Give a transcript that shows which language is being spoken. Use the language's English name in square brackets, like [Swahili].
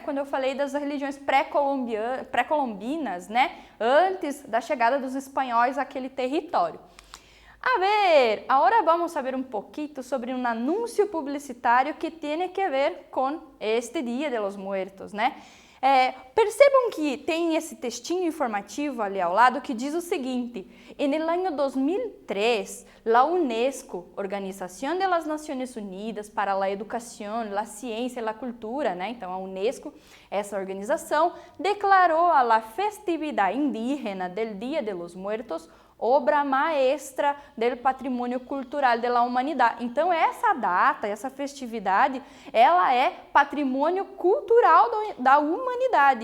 [Portuguese] Quando eu falei das religiões pré-colombinas, né? Antes da chegada dos espanhóis àquele território. A ver, agora vamos saber um pouquinho sobre um anúncio publicitário que tem que ver com este Dia de los Muertos, né? Percebam que tem esse textinho informativo ali ao lado que diz o seguinte: [Spanish] en el año 2003, la UNESCO, Organización de las Naciones Unidas para la Educación, la Ciencia y la Cultura, né? [Portuguese] Então a UNESCO, essa organização, declarou a la festividade indígena del Dia de los Muertos [Spanish] obra maestra del [Portuguese] patrimônio cultural da humanidade. Então essa data, essa festividade, ela é patrimônio cultural da humanidade.